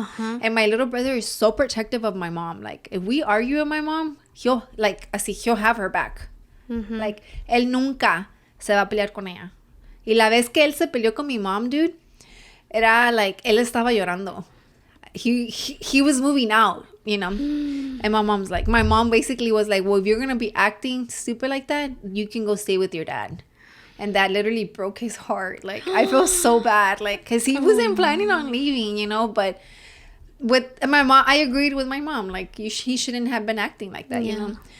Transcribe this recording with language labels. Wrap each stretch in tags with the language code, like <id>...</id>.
<en>And my little brother is so protective of my mom. Like if we argue with my mom, he'll have her back. Like</en> <es>él nunca se va a pelear con ella. Y la vez que él se peleó con mi mom, dude, era like él estaba llorando.</es> <en>He was moving out, you know. And my mom basically was like, well, if you're gonna be acting stupid like that, you can go stay with your dad. And that literally broke his heart. Like I feel so bad, like because he wasn't planning on leaving, you know. But with my mom, I agreed with my mom, like he shouldn't have been acting like that, you know.</en>